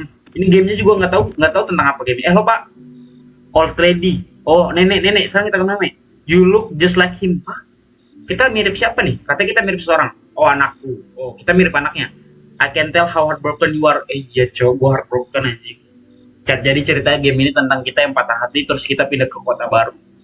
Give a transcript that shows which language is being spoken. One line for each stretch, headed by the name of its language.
Indonesian: Ini gamenya juga nggak tahu tentang apa game. Lo Pak,
English: old lady.
Indonesian: Oh, nenek. Sekarang kita ke nenek.
English: You look just like him. Hah?
Indonesian: Kita mirip siapa nih? Katanya kita mirip seseorang. Oh, anakku. Oh, kita mirip anaknya.
English: I can tell how heartbroken you are.
Indonesian: Iya, cow, gue heartbroken anjing. Jadi ceritanya game ini tentang kita yang patah hati terus kita pindah ke kota baru.